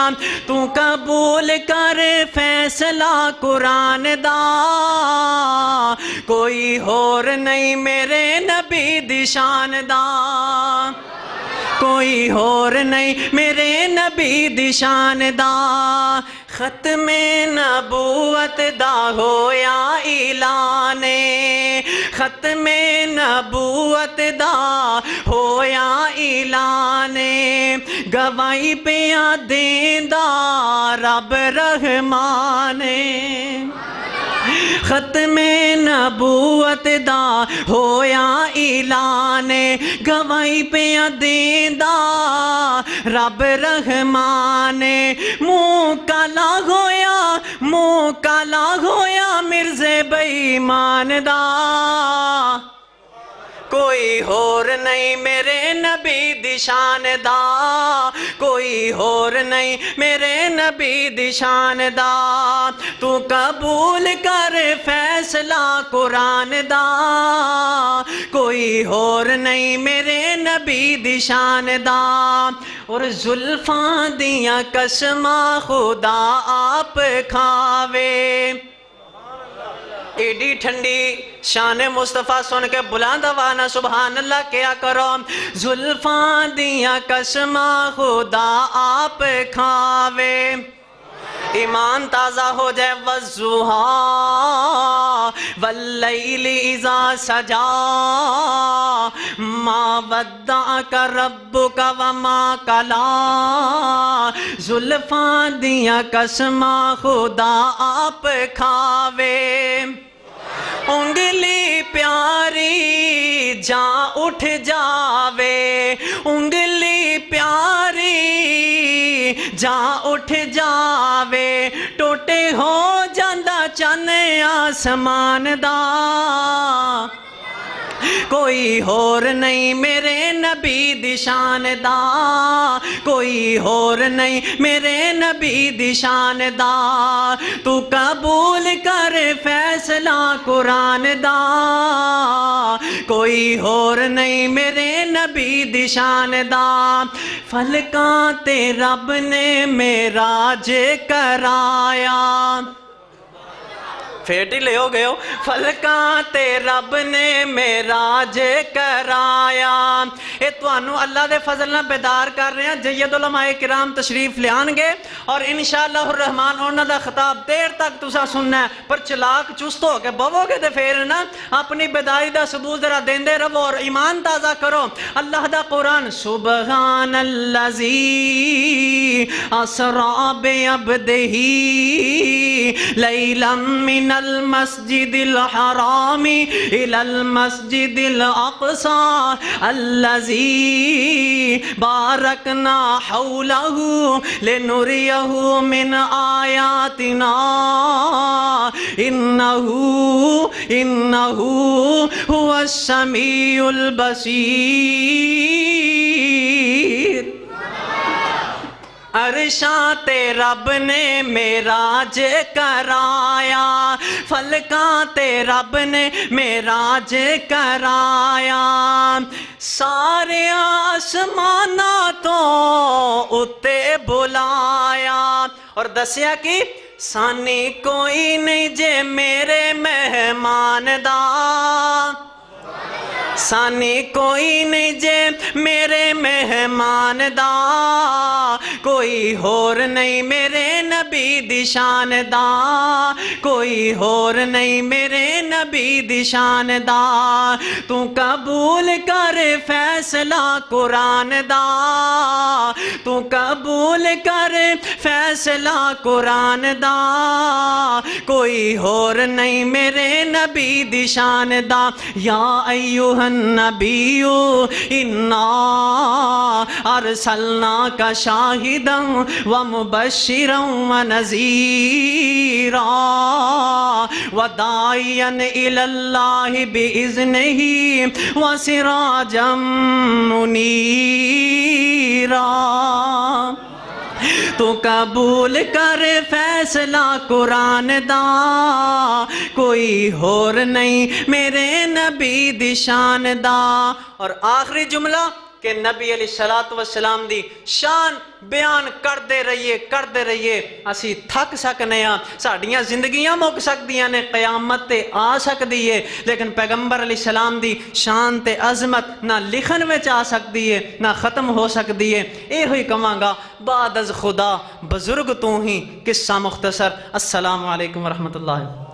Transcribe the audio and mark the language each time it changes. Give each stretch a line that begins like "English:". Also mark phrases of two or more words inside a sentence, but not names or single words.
Punjabi: تو قبول کر فیصلہ قرآن دا، کوئی اور نہیں میرے نبی دی شان دا، کوئی اور نہیں میرے نبی دی شان دا۔ ختم نبوت دا ہویا اعلان ختم نبوت دا ہویا اعلان گواہی پیا دیندا رب رحمان ختم نبوت دا ہویا اعلان گواہی پیا دیندا رب رحمان منہ کالا ہویا مرزے بے ایمان دا کوئی ہور نہیں میرے نبی دی شان دا کوئی ہور نہیں میرے نبی دی شان دا تو قبول کر فیصلہ قرآن دا کوئی ہور نہیں میرے نبی دی شان دا اور زلفاں دیاں قسماں خدا آپ کھاوے ایڈی ٹھنڈی شان مصطفیٰ سن کے بلند آواز
Arabic: سبحان اللہ
Punjabi: کیا کرو زلفاں دیاں قسماں خدا آپ کھاوے ایمان تازہ ہو جائے والضحیٰ
Arabic: واللیل اذا سجا ما ودعک ربک وما کلا
Punjabi: زلفاں دیاں قسماں خدا آپ کھاوے انگلی پیاری جاں اٹھ جاوے انگلی پیاری جاں اٹھ جاوے ٹوٹے ہو جاندہ چن آسمان دا کوئی ہور نہیں میرے نبی دی شان دا کوئی ہور نہیں میرے نبی دی شان دا تو قبول کر فیصلہ قرآن دا کوئی ہور نہیں میرے نبی دی شان دا فلکاں تے رب نے معراج کرایا پھیٹی لے ہو گئے ہو فلکاں تے رب نے معراج کرایا اے توانو اللہ دے فضل نہ
Urdu: بیدار کر رہے ہیں
Punjabi: جید علماء کرام تشریف لے آنگے اور
Arabic: انشاءاللہ الرحمن
Punjabi: انہوں دا خطاب دیر تک تسا سننا ہے پر چلاک چست ہو کے بوو گے دے پھیرنا اپنی بیداری دا ثبوت ذرا دیندے رہو اور ایمان تازہ کرو اللہ دا قرآن
Arabic: سبحان اللذی اسرا بعبدہ لیلا من المسجد الحرام الى المسجد الاقصى الذي باركنا حوله لنريه من آياتنا انه هو السميع البصير
Punjabi: عرشاں تے رب نے معراج کرایا فلکاں تے رب نے معراج کرایا سارے آسماناں تو اتے بلایا اور دسیا کہ سانی کوئی نہیں جے میرے مہمان دا سانی کوئی نہیں جے میرے مہمان دا کوئی ہور نہیں میرے نبی دی شان دا کوئی ہور نہیں میرے نبی دی شان دا تو قبول کر فیصلہ قرآن دا تو قبول کر فیصلہ قرآن دا کوئی ہور نہیں میرے نبی دی شان دا
Arabic: یا ایوہ النبی انا ارسلناک شاہدا ومبشرا ونذیرا وداعیا الی اللہ باذنہ وسراجا منیرا
Punjabi: تو قبول کر فیصلہ قرآن دا کوئی ہور نہیں میرے نبی دی شان دا اور آخری جملہ کہ نبی
Arabic: علیہ الصلوۃ والسلام
Punjabi: دی شان بیان کرتے رہیے اسی تھک سکنے ہاں ساڈیاں زندگیاں مک سکدیاں نے قیامت تے آ سکدی ہے لیکن پیغمبر
Arabic: علیہ السلام
Punjabi: دی شان تے عظمت نہ لکھن وچ آ سکدی ہے نہ ختم ہو سکدی ہے اے ہوئی کہاں گا
Persian: بعد از خدا بزرگ تو ہی قصہ مختصر
Arabic: السلام علیکم ورحمۃ اللہ